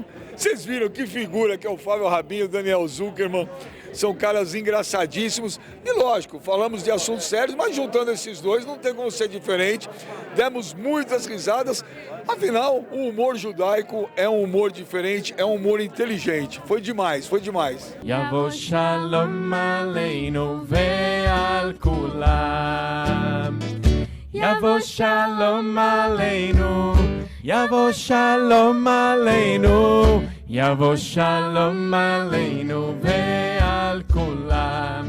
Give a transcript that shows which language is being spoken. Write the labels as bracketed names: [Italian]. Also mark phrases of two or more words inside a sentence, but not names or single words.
[Portuguese] Vocês viram que figura que é o Fábio Rabin e o Daniel Zuckerman. São caras engraçadíssimos. E lógico, falamos de assuntos sérios, mas juntando esses dois não tem como ser diferente. Demos muitas risadas. Afinal, o humor judaico é um humor diferente, é um humor inteligente. Foi demais, foi demais. [Hebrew] יבוא שלום עלינו ועל כולם. יבוא שלום עלינו יבוא שלום עלינו יבוא שלום עלינו ועל כולם.